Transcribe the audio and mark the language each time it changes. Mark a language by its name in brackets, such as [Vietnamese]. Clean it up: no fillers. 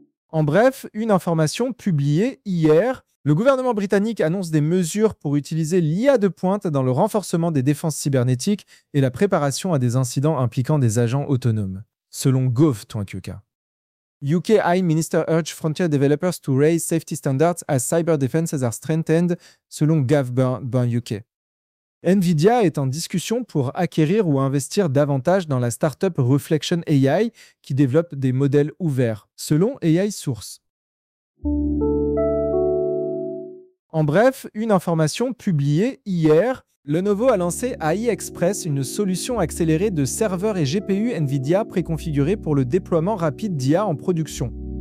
[French] En bref, une information publiée hier, le gouvernement britannique annonce des mesures pour utiliser l'IA de pointe dans le renforcement des défenses cybernétiques et la préparation à des incidents impliquant des agents autonomes, selon Gov.uk. [English] UK AI Minister urge frontier developers to raise safety standards as cyber defenses are strengthened, [French] selon [English] Gov.uk. [French] Nvidia est en discussion pour acquérir ou investir davantage dans la startup Reflection AI qui développe des modèles ouverts, selon AI Source. En bref, une information publiée hier, Lenovo a lancé AI Express, une solution accélérée de serveurs et GPU Nvidia préconfigurés pour le déploiement rapide d'IA en production.